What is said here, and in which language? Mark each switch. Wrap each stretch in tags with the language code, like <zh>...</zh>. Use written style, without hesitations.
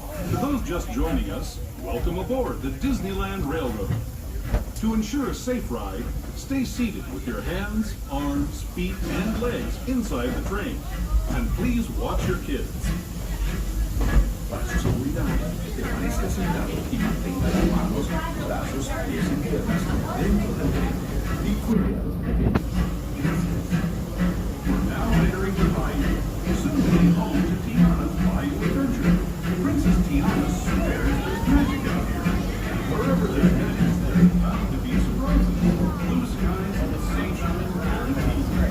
<en>To those just joining us, welcome aboard the Disneyland Railroad. To ensure a safe ride, stay seated with your hands, arms, feet, and legs inside the train. And please watch your kids.</en> <es>Para su seguridad, permanezca sentado y mantenga las manos, brazos, pies y piernas dentro del tren y cuide a los pequeños. Gracias.</es> <en>We're now entering the bayou, soon to be home to Tiana's Bayou Adventure. Princess Tiana swears there's magic out here. And wherever there's magic, there's bound to be surprises. Blue skies and sunshine guaranteed.</en>